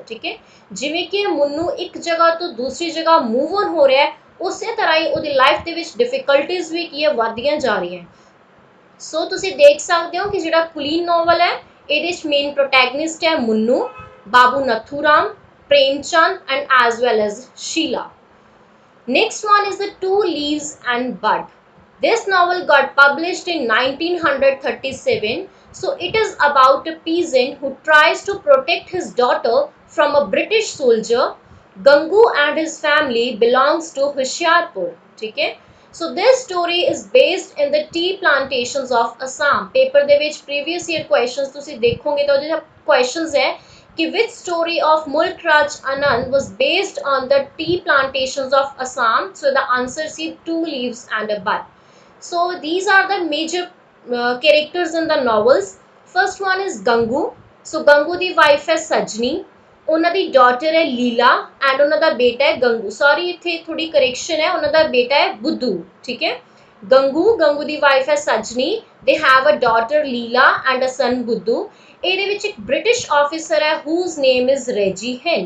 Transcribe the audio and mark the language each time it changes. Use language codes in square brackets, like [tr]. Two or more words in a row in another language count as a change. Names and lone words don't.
[hi] ठीक है, जिवें कि मुन्नू एक जगह तो दूसरी जगह [en] move on [hi] हो रहा है, [pa] ਉਸੇ ਤਰ੍ਹਾਂ ਹੀ ਉਹਦੀ ਲਾਈਫ ਦੇ ਵਿੱਚ ਡਿਫਿਕਲਟੀਜ਼ ਵੀ ਕੀ ਹੈ ਵਧਦੀਆਂ ਜਾ ਰਹੀਆਂ। ਸੋ ਤੁਸੀਂ ਦੇਖ ਸਕਦੇ ਹੋ ਕਿ ਜਿਹੜਾ ਕੁਲੀਨ ਨੋਵਲ ਹੈ ਇਹਦੇ ਵਿੱਚ [en] main protagonist [pa] ਹੈ ਮੁੰਨੂ, ਬਾਬੂ ਨਥੂਰਾਮ, ਪ੍ਰੇਮਚੰਦ [en] and as well as [pa] ਸ਼ੀਲਾ। [en] Next one is the Two Leaves and Bud. This novel got published in 1937. So it is about a peasant who tries to protect his daughter from a British soldier. Gangu and his family belongs to Hoshiarpur. [hi] ठीक है, [en] so this story is based in the tea plantations of Assam. [pa] Paper ਦੇ ਵਿੱਚ [en] previous year questions [pa] ਤੁਸੀਂ ਦੇਖੋਗੇ ਤਾਂ ਜਿਹੜਾ questions ਹੈ कि [en] which story of Mulk Raj Anand was based on the tea plantations of Assam. So the answer is Two Leaves and a Bud. So these are the major characters in the novels. First one is Gangu. So [pa] Gangu ਦੀ wife है Sajni, ਉਹਨਾਂ ਦੀ ਡਾਟਰ ਹੈ ਲੀਲਾ ਐਂਡ ਉਹਨਾਂ ਦਾ ਬੇਟਾ ਹੈ ਗੰਗੂ। ਸੌਰੀ ਇੱਥੇ ਥੋੜੀ ਕਰੈਕਸ਼ਨ ਹੈ, ਉਹਨਾਂ ਦਾ ਬੇਟਾ ਹੈ ਬੁੱਧੂ। ਠੀਕ ਹੈ, ਗੰਗੂ ਦੀ ਵਾਈਫ ਹੈ ਸਜਨੀ, [en] they have a daughter Leela and a son Buddhu. [pa] ਇਹਦੇ ਵਿੱਚ ਇੱਕ ਬ੍ਰਿਟਿਸ਼ ਆਫਿਸਰ ਹੈ [en] whose name is [pa] ਰੈਜੀ ਹਿੰਟ।